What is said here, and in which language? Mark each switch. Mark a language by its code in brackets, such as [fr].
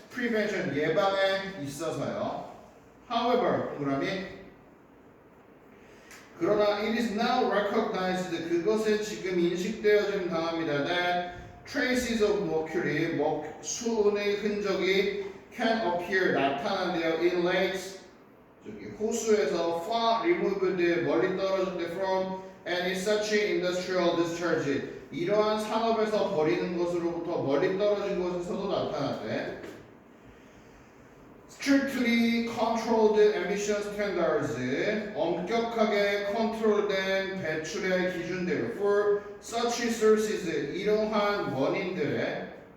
[ko] prevention 예방에 있어서요. However, 동그라미 그러나 [en] it is now recognized [ko] 그것은 지금 인식되어진 당합니다. [en] That traces of mercury [ko] 수은의 흔적이 [en] can appear [ko] 나타난대요. [en] In lakes [ko] 호수에서 [en] far removed [ko] 멀리 떨어질 때 [en] from any such industrial discharge [ko] 이러한 산업에서 버리는 것으로부터 멀리 떨어진 곳에서도 나타났대. [en] Strictly controlled emission standards [ko] 엄격하게 컨트롤된 배출의 기준들 [en] for such sources [ko] 이러한 원인들에는